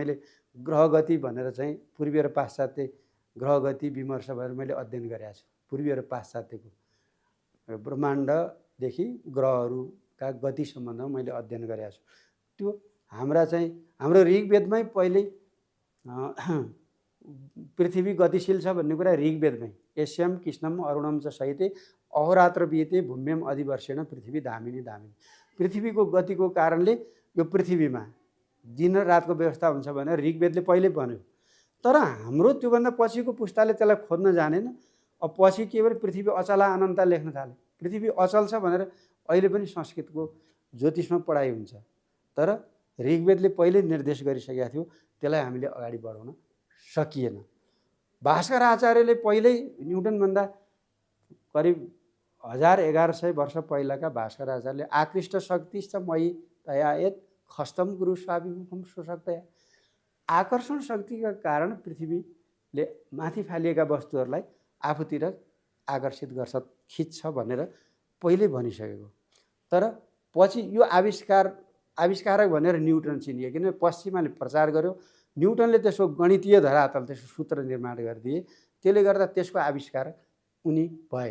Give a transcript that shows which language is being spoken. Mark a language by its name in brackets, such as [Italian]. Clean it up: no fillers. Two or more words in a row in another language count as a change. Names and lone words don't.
[Nepali] मैले ग्रहगति भनेर चाहिँ पूर्वीय र पाश्चात्य ग्रहगति विमर्श भएर मैले अध्ययन गरेको छु। पूर्वीय र पाश्चात्यको ब्रह्माण्डदेखि ग्रहहरूका गति सम्बन्धमा मैले अध्ययन गरेको छु। त्यो हाम्रो ऋग्वेदमै पहिले पृथ्वी गतिशील छ भन्ने कुरा ऋग्वेदमै, [Sanskrit] एस्यम कृष्णम अरुणम च सहिते अहोरात्र बिते भूम्यम अधिवर्षेण पृथ्वी धामिनी धामिनी। [Nepali] पृथ्वीको गतिको कारणले यो पृथ्वीमा दिन र रातको व्यवस्था हुन्छ भनेर ऋग्वेदले पहिल्यै भन्यो। तर हाम्रो त्योभन्दा पछिको पुस्ताले त्यसलाई खोज्न जानेन। अब पछि के भने [Sanskrit] पृथ्वी अचला [Nepali] अनन्त लेख्न थाले। पृथ्वी अचल छ भनेर अहिले पनि संस्कृतको ज्योतिषमा पढाइ हुन्छ, तर ऋग्वेदले पहिल्यै निर्देश गरिसकेको थियो, त्यसलाई हामीले अगाडि बढाउन सकिएन। भास्कर आचार्यले पहिल्यै न्युटनभन्दा करिब 1100 वर्ष पहिलाका भास्कर आचार्यले [Sanskrit] आकृष्ट शक्तिश्च मयि तया यत् खस्तम गुरु स्वाभिमुखम स्वशक्तया, [Nepali] आकर्षण शक्तिका कारण पृथ्वीले माथि फालिएका वस्तुहरूलाई आफूतिर आकर्षित गर्छ, खिच्छ भनेर पहिले भनिसकेको। तर पछि यो आविष्कारक भनेर न्युटन चिनियो, किनभने पश्चिमाले प्रचार गर्यो, न्युटनले त्यसको गणितीय धरातल त्यसको सूत्र निर्माण गरिदिए, त्यसले गर्दा त्यसको आविष्कारक उनी भए।